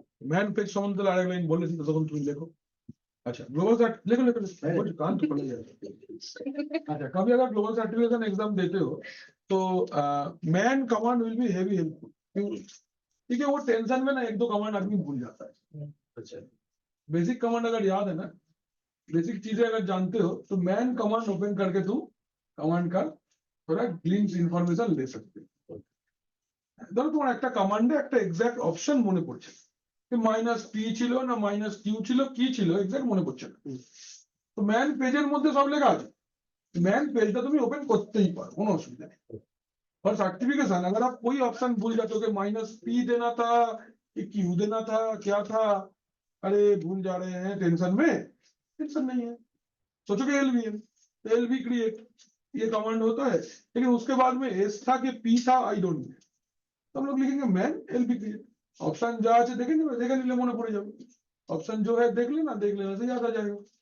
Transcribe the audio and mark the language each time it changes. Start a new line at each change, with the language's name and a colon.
Bangla: Man page সম্বন্ধে আরেক line বলেছি তো, তখন তুমি লেখো।
Hindi: अच्छा ग्लोबल
Bangla: লেখো লেখো লেখো,
Hindi: कान तो पड़ जाएगा। अच्छा कभी अगर ग्लोबल सर्टिफिकेशन एग्जाम देते हो तो man command will be heavy helpful, ठीक है? वो टेंशन में ना एक दो कमांड आदमी भूल जाता है। अच्छा बेसिक कमांड अगर याद है ना, बेसिक चीजें अगर जानते हो तो मैन कमांड ओपन करके तुम कमांड का थोड़ा ग्लिम्स इंफॉर्मेशन ले सकते हो।
Bangla: ধরো তোমার একটা কমান্ডে একটা এক্সাক্ট অপশন মনে পড়ছে, মাইনাস পি ছিল না মাইনাস কিউ ছিল, কি ছিল এক্সাক্ট মনে পড়ছে না, তো ম্যান পেজের মধ্যে সব লেখা আছে, ম্যাन
Hindi: पेज तुम ओपन करते ही पारो,
Bangla: কোনো অসুবিধা নেই।
Hindi: और सर्टिफिकेशन अगर आप कोई ऑप्शन भूल जाते हो कि माइनस पी देना था कि क्यू देना था क्या था, अरे भूल जा रहे हैं टेंशन में, टेंशन नहीं है, सोचो कि एलवीएम एलवी क्रिएट ये कमांड होता है, लेकिन उसके बाद में एस था कि पी था आई डोंट नो, तो हम लोग लिखेंगे मैन एलवी क्रिएट, ऑप्शन जा আছে देखेंगे, देखा
Bangla: নিলে মনে পড়ে যাবে,
Hindi: ऑप्शन जो है देख लेना, देख लेने से याद आ जाएगा।